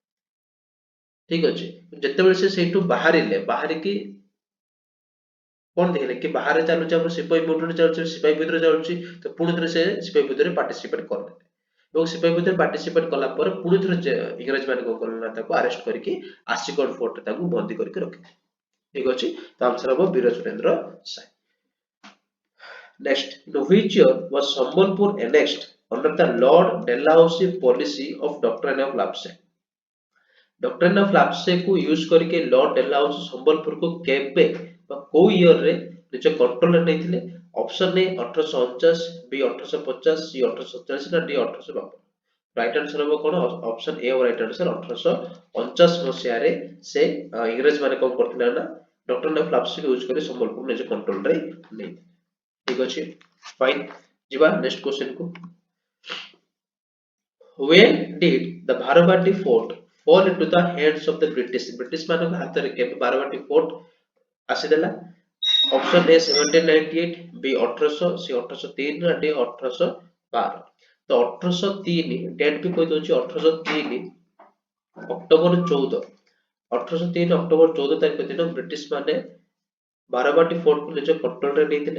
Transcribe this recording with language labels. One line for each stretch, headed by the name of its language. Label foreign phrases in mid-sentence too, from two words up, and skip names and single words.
Odia: ଠିକ ଅଛି, ଯେତେବେଳେ ସେ ସେଇଠୁ ବାହାରିକି କଣ ଦେଖିଲେ କି ବାହାରେ ଚାଲୁଛି ଆମର ସିପାହୀ ମୁଭମେଣ୍ଟ ଚାଲୁଛି, ସିପାହୀ ବିଦ୍ରୋହ ଚାଲୁଛି, ତ ପୁଣି ଥରେ ସେ ସିପାହୀ ବିଦ୍ରୋହରେ ପାର୍ଟିସିପେଟ କରିଥିଲେ ଏବଂ ସିପାହୀ ବିଦ୍ରୋହରେ ପାର୍ଟିସିପେଟ କଲା ପରେ ପୁଣି ଥରେ ଇଂରେଜ ମାନେ କଣ କଲେ ନା, ତାକୁ ଆରେଷ୍ଟ କରିକି ଆସିଗଡ ଫୋର୍ଟରେ ତାକୁ ବନ୍ଦୀ କରିକି ରଖିଥିଲେ। ଠିକ ଅଛି, ତ ଆନ୍ସର ହବ ବୀର ସୁରେନ୍ଦ୍ର ସାଏ।
English: Next, in which year was Sambhalpur annexed under the Lord Dalhousie policy of Doctrine of Lapse? Doctrine of Lapse
Hindi: को यूज करके
Odia: लॉर्ड डेलहाउसी संबलपुर को केबे ବା କୋଉ ଇୟର ରେ ନିଜ କଣ୍ଟ୍ରୋଲରେ ନେଇଥିଲେ? ଅପସନ ଏ 1849, ବି 1850, ସି 1847, ନା ଡି 1852।
English: right answer
Odia: ହବ କଣ? ଅପସନ ଏ
English: right answer.
Odia: 1849 ମସିହାରେ ସେ ଇଂରେଜ ମାନେ କଣ କରିଥିଲେ ନା, ଡକ୍ଟ୍ରିନ ଅଫ ଲାପ୍ସ ୟୁଜ କରି ସମ୍ବଲପୁର ନିଜ କଣ୍ଟ୍ରୋଲରେ ନେଇଥିଲେ। ଠିକ ଅଛି, ଫାଇନ। ଯିବା
English: next question
Odia: କୁ।
English: When did the Bharavati fort fall into the hands of the British?
Odia: ବ୍ରିଟିଶ ମାନଙ୍କ ହାତରେ କେବେ ବାରବାଟୀ ଫୋର୍ଟ ଆସିଥିଲା? ଅପସନ ଏ 1798, ବି 1800, ସି 1803, ନା ଡି 1812। ତ 1803 ଡେଟ୍ ବି କହିଦଉଛି, 1803 ଅକ୍ଟୋବର 14 1803 ଅକ୍ଟୋବର 14 ତାରିଖ ଦିନ ବ୍ରିଟିଶ ମାନେ ବାରବାଟୀ ଫୋର୍ଟ କୁ ନିଜ କଣ୍ଟ୍ରୋଲରେ ନେଇଥିଲେ।